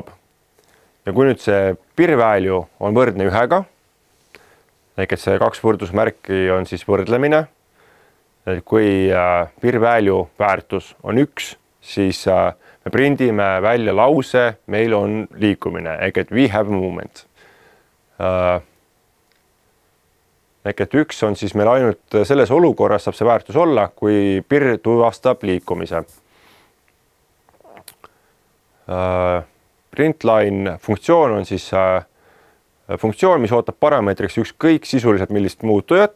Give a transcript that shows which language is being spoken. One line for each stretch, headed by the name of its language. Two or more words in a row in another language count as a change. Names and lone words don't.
Estonian: Ja kui nüüd see pir value on võrdne 1-ga, ehk et see 2 võrdusmärki on siis võrdlemine, et kui pir value väärtus on 1, siis me prindime välja lause, meil on liikumine, ehk et
English: we have movement.
Estonian: Ehk et 1 on siis meil ainult selles olukorras saab see väärtus olla, kui pir tuvastab liikumise. Printline funktsioon on siis funktsioon, mis ootab parameetriks ükskõik sisuliselt millist muutujat.